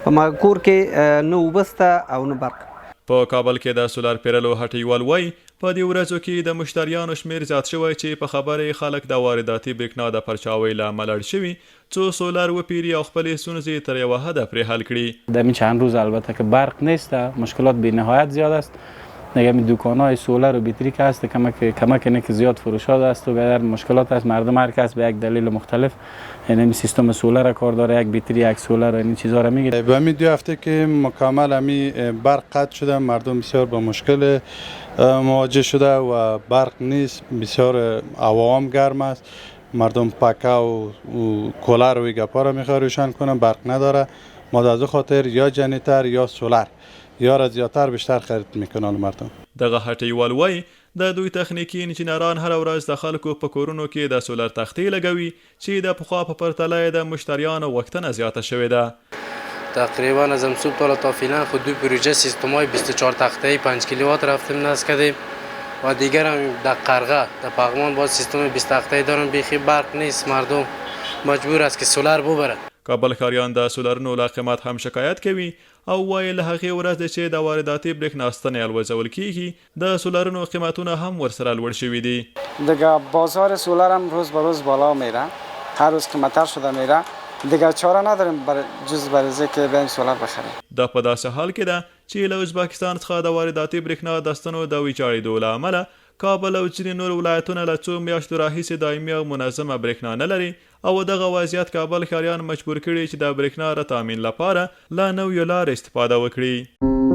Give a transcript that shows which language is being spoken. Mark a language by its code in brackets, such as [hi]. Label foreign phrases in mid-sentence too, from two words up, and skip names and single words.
[ps] په کور کې نه اوبه شته او نه برق. په کابل کې د سولر پیرلو هټیوال وایي په دې ورځو کې د مشتریانو شمیر زیات شوی چې په خبره خلک د وارداتي برېښنا د پرچاوۍ له امله اړ شوي څو سولر وپیري او خپلې ستونزې تر یوه حده پرې حل کړي. [fa] در این چند روز البته که برق نیست، مشکلات بی‌نهایت زیاد است. دیگه می دکان‌های سولر و بیتری که هست کمک اینه که زیاد فروشات است و بیشتر مشکلات است. مردم هر کس به یک دلیل مختلف یعنی سیستم سولر کار داره، یک بیتری یک سولر این چیزا رو میگیره. به همین 2 هفته که مکمل همین برق قطع شده، مردم بسیار با مشکل مواجه شده و برق نیست. بسیار هوا هم گرم است، مردم پکه و کولر و گپا رو میخواد روشن کنن، برق نداره. ما از خاطر یا جنریتر یا سولر یا را زیاتر بیشتر خرید میکنن مردم. [ps] دغه هټیوال وایي د دوی تخنیکی انجینران هر ورځ د خلکو په کورونو کې د سولر تختې لګوي چې د پخوا په پرتله د مشتریانو غوښتنه زیاته شوې ده. [fa] تقریبا از امصبح تا فعلا خود 2 پروژه سیستم‌های 24 تخته‌ای 5 کیلووات رفتیم نصب کردیم و دیگر هم در قرغه در پغمان باز سیستم 20 تخته‌ای دارن. بیخی برق نیست، مردم مجبور است که سولر ببره. [ps] کابل ښاریان د سولرونو له قیمت هم شکایت کوي او وایي له هغې ورځې چې د وارداتي برېښنا ستنې الوځول کیږي د سولرونو قیمتونه هم ورسره لوړ شوي دي. [fa] دیگه بازار سولر هم روز به روز بالا میره، هر روز قیمتتر شده میره. دیگه چاره نداریم جز برای که بریم سولر بخریم. [ps] دا په داسې حال کې ده چې له ازبکستان څخه د وارداتي برېښنا د ستنو د ویجاړېدو له امله کابل او ځینې نور ولایتونه له څو میاشتو راهیسې دایمي او منظمه برېښنا نه لري او دغه وضعیت کابل ښاریان مجبور کړي چې د برېښنا د تامین لپاره له نویو لارو استفاده وکړي.